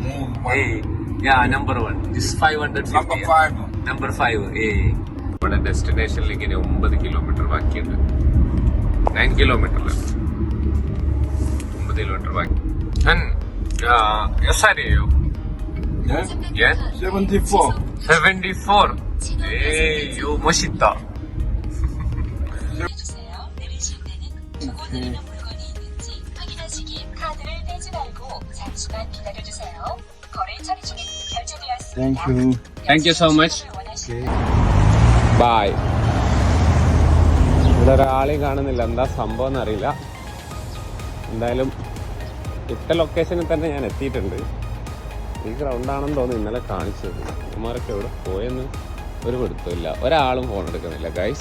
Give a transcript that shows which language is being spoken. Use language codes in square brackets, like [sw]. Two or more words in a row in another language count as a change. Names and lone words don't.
[en] number 1 this 550. നമ്പർ 5. [ml] നമ്മുടെ ഡെസ്റ്റിനേഷനിലേക്ക് ഇനി 9 കിലോമീറ്റർ ബാക്കിയുണ്ട്. 9 കിലോമീറ്റർ 9 കിലോമീറ്റർ ബാക്കി. Yes, അറിയോ? Yes? Yes? 74. 74. [ko] 요 멋있다. 내리실 때는 두고 내리는 물건이 있는지 확인하시기 카드를 떼지 말고 잠시만 기다려주세요. 거래 처리 중에 결제되었습니다. [en] Thank you. Thank you so much. Bye. [ml] ഇവിടെ ഒരാളെയും കാണുന്നില്ല. എന്താ സംഭവം എന്നറിയില്ല. എന്തായാലും ഇട്ട ലൊക്കേഷനിൽ തന്നെ ഞാൻ എത്തിയിട്ടുണ്ട്. ഈ ഗ്രൗണ്ടാണെന്ന് തോന്നുന്നു ഇന്നലെ കാണിച്ചത്. ഇവന്മാരൊക്കെ എവിടെ പോയെന്ന് ഒരു പിടുത്തമില്ല. ഒരാളും ഫോൺ എടുക്കുന്നില്ല ഗൈസ്.